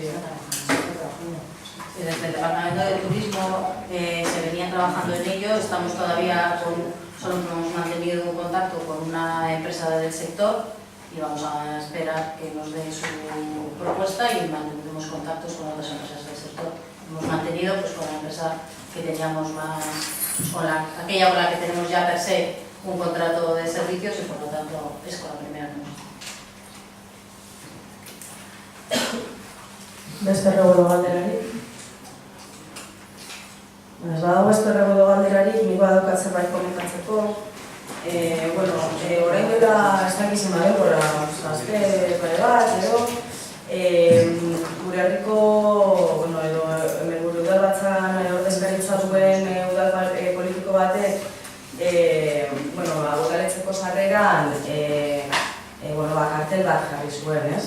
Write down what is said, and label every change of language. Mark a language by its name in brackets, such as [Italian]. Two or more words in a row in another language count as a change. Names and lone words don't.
[Spanish] Desde el Departamento de Turismo se venía trabajando en ello, estamos todavía solo hemos mantenido un contacto con una empresa del sector y vamos a esperar que nos dé su propuesta y mantendremos contactos con otras empresas del sector. Hemos mantenido pues, con la empresa que teníamos más, aquella con la que tenemos ya per se un contrato de servicios y por lo tanto es con la primera que nos. [Basque] Beste erregulo galderarik. Ez badago beste erregulo galderarik, nik badaukat zerbait komentatzeko. Bueno, orain dela ez dakizima denbora, azte bare bat, edo, gure herriko, bueno, edo, gure udalbatzan ordezkaritza duen udal politiko batek, bueno, udaletzeko sarreran, bueno, kartel bat jarri zuen, ez?